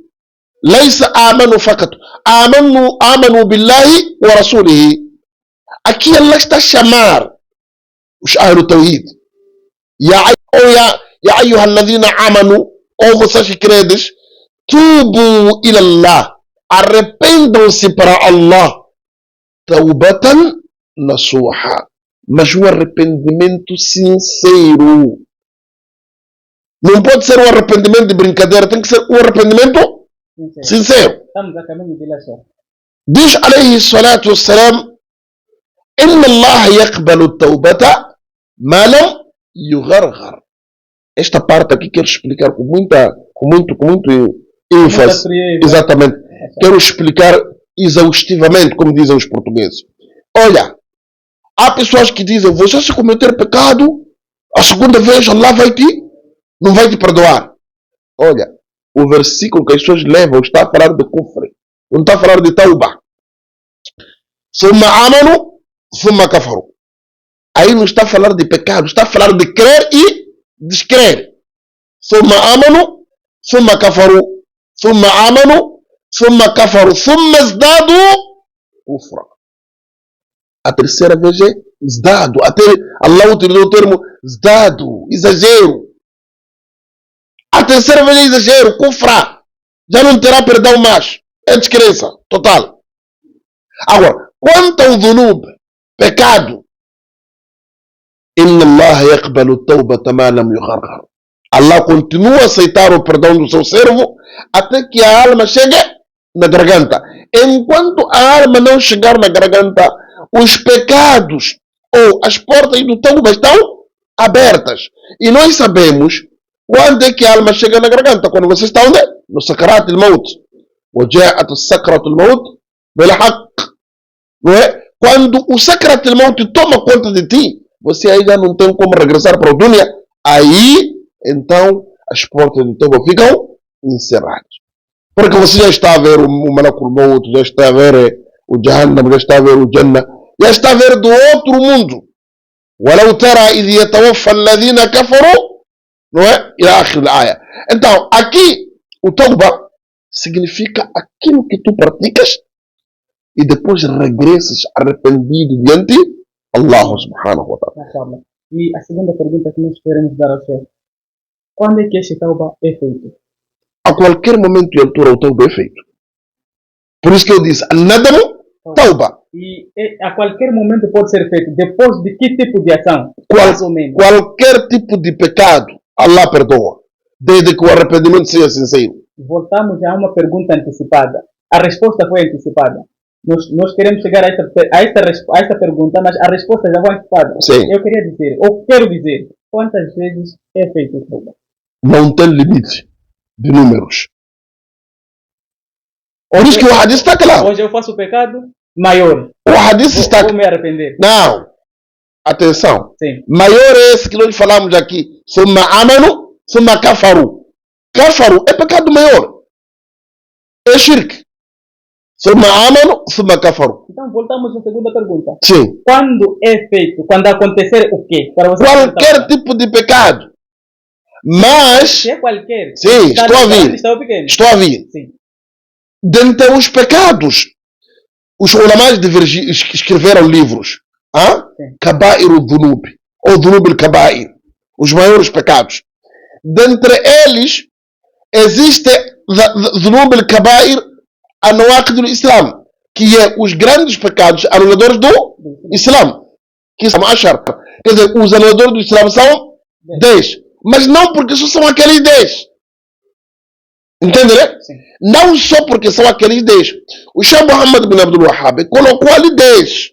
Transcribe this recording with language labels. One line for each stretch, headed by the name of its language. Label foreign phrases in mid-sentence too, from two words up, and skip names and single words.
Arabic: ليس آمنوا فقط, آمنوا بالله ورسوله.
Portuguese: Aqui Allah está a chamar os
Arabic: أهل التوحيد. يا أيها الذين آمنوا,
Portuguese: ou vocês que credes,
Arabic: توبوا إلى الله,
Portuguese: arrependam-se para Allah,
Arabic: توبة نصوحا,
Portuguese: mas um arrependimento sincero. Não pode ser um arrependimento de brincadeira, tem que ser um arrependimento sincero.
Arabic: Diz عليه الصلاة والسلام: إن الله يقبل توبة ما لم يغرغر.
Portuguese: Esta parte aqui quero explicar com muito ênfase. Exatamente. Quero explicar exaustivamente, como dizem os portugueses. Olha, há pessoas que dizem: você se cometer pecado, a segunda vez Allah não vai te perdoar. Olha, o versículo que as pessoas levam está a falar de kufre, não está a falar de tauba.
Arabic: ثم آمنوا، ثم كفروا.
Portuguese: Aí não está a falar de pecado, está a falar de crer e descrer.
Arabic: ثم آمنوا، ثم كفروا. ثم آمنوا، ثم كفروا. ثم ازدادوا كفرا.
Portuguese: A terceira vez é zdadu. Até Allah utilizou o termo zdadu, exagero. A terceira vez é exagero, kufra. Já não terá perdão mais. É descrença total. Agora, quanto ao dhunub, pecado,
Arabic: إن الله يقبل التوبة ما لم يغرغر.
Portuguese: Allah continua a aceitar o perdão do seu servo até que a alma chegue na garganta. Enquanto a alma não chegar na garganta, os pecados ou as portas do tauba estão abertas. E nós sabemos quando é que a alma chega na garganta. Quando você está onde? No
Arabic: سكرات الموت. وجاءت السكرة الموت بالحق.
Portuguese: Não é? Quando o
Arabic: سكرات الموت
Portuguese: toma conta de ti, você aí já não tem como regressar para o dunya. Aí, então, as portas do tauba ficam encerradas. Porque você já está a ver o
Arabic: ملك الموت,
Portuguese: já está a ver o jahannam, já está a ver o jannah, já está a ver do outro mundo.
Arabic: ولو ترى إذ يتوفى الذين كفروا,
Portuguese: não é?
Arabic: إلى آخر الآية.
Portuguese: Então, aqui, o tauba significa aquilo que tu praticas e depois regressas arrependido diante de Allah
Arabic: سبحانه وتعالى.
Portuguese: E a segunda pergunta que nós queremos dar ao Sheikh: quando é que este tauba é feito? A qualquer momento e altura o tauba é feito. Por isso que eu disse,
Arabic: الندم توبة.
Portuguese: E a qualquer momento pode ser feito. Depois de que tipo de ação? Mais ou menos. Qualquer tipo de pecado, Allah perdoa. Desde que o arrependimento seja sincero. Voltamos a uma pergunta antecipada. A resposta foi antecipada. Nós queremos chegar a esta pergunta, mas a resposta já foi antecipada. Sim. Eu queria dizer, ou quero dizer, quantas vezes é feito o tauba? Não tem limite de números. Por isso que o hadith está claro. Hoje eu faço o pecado maior. O hadith está claro. Vou me arrepender. Não. Atenção. Sim. Maior é esse que nós falamos aqui.
Arabic: ثم آمنوا، ثم كفروا.
Portuguese: Kafaru é pecado maior. É shirk.
Arabic: ثم آمنوا، ثم كفروا.
Portuguese: Então voltamos à segunda pergunta. Sim. Quando é feito? Quando acontecer o quê? Para você qualquer tipo de pecado. Mas... Se é qualquer. Sim, estou a ouvir. Estou a ouvir. Sim. Dentre os pecados, os ulamás escreveram livros.
Arabic: كبائر الذنوب. Ou ذنوب الكبائر.
Portuguese: Os maiores pecados. Dentre eles, existe
Arabic: ذنوب الكبائر النواقض الإسلام,
Portuguese: que é os grandes pecados anuladores do Islam. Que são ashar. Quer dizer, os anuladores do Islam são 10. Mas não porque só são aqueles 10. Entenderam? Não só porque são aqueles 10. O Sheikh Muhammad bin Abdul Wahhab colocou ali 10.